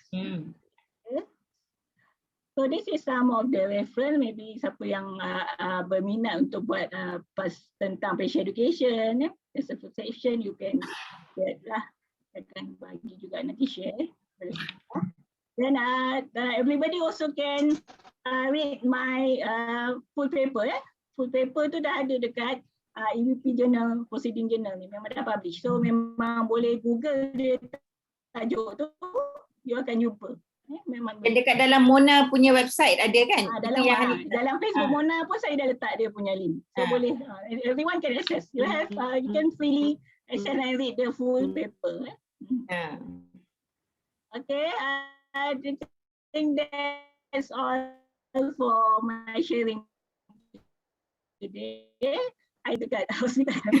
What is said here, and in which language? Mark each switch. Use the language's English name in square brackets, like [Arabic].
[English] Okay. So this is some of the reference, [Malay] maybe siapa yang berminat untuk buat tentang [English] patient education, there's a section you can get lah. [Malay] Saya akan bagi juga nanti share. [English] Then everybody also can read my full paper. [Malay] Full paper tu dah ada dekat EVP Journal, Proceeding Journal ni, memang dah publish. So memang boleh Google dia tajuk tu, you akan jumpa. Memang dekat dalam Mona punya website ada kan? Dalam Facebook Mona pun saya dah letak dia punya link. So boleh, [English] everyone can access. You can freely access and read the full paper. Okay, I think that's all for my sharing today. [Malay] I dekat hospital.